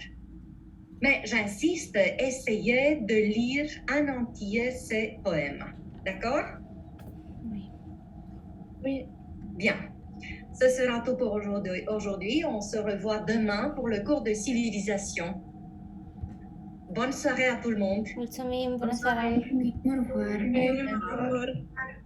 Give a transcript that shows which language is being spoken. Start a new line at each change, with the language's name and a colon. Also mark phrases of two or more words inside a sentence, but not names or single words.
French: Mais j'insiste, essayez de lire en entier ces poèmes. D'accord? Oui. Oui. Bien. Ce sera tout pour aujourd'hui. On se revoit demain pour le cours de civilisation. Bonne soirée à tout le monde.
Romanian: Mulțumim, bună seara!
French: Au revoir. Au revoir.